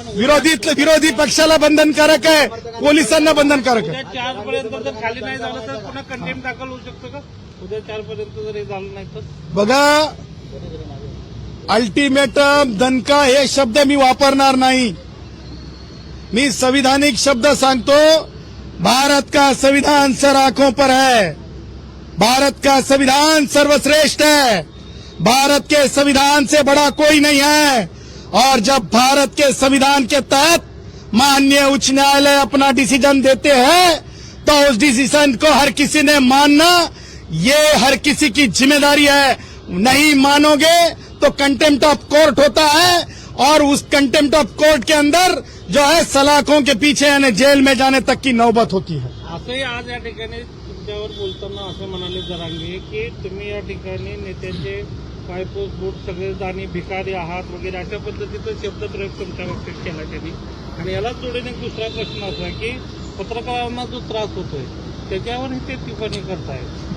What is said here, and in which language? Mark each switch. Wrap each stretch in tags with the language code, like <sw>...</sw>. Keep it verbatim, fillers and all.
<mr>विरोधी विरोधी पक्षाला बंधनकारक आहे, पोलिसांना बंधनकारक आहे. उद्या चार पर्यंत जर खाली नाही झालं तर पुन्हा कंटेम दाखल होऊ शकतं का? उद्या चार पर्यंत जर हे झालं नाही तर बघा, अल्टिमेटम, दणका हे शब्द मी वापरणार नाही. मी संविधानिक शब्द सांगतो.</mr> <hi>भारत का संविधान सर आंखों पर है. भारत का संविधान सर्वश्रेष्ठ है. भारत के संविधान से बड़ा कोई नहीं है. और जब भारत के संविधान के तहत माननीय उच्च न्यायालय अपना डिसीजन देते हैं तो उस डिसीजन को हर किसी ने मानना, ये हर किसी की जिम्मेदारी है. नहीं मानोगे तो कंटेम्प्ट ऑफ कोर्ट होता है, और उस कंटेम्प्ट ऑफ कोर्ट के अंदर जो है सलाखों के पीछे यानी जेल में जाने तक की नौबत होती है.</hi> <mr>असंही आज या ठिकाणी तुमच्यावर बोलताना असं म्हणाले जरांगे की तुम्ही या ठिकाणी नेत्याचे पायपोस बूट सगळे दाणी भिकारी आहात वगैरे अशा पद्धतीचा शब्दप्रयोग तुमच्या बाबतीत केला त्यांनी. आणि यालाच जोडीने एक दुसरा प्रश्न असा की पत्रकारांना जो त्रास होतोय त्याच्यावरही ते टिप्पणी करतायत.</mr>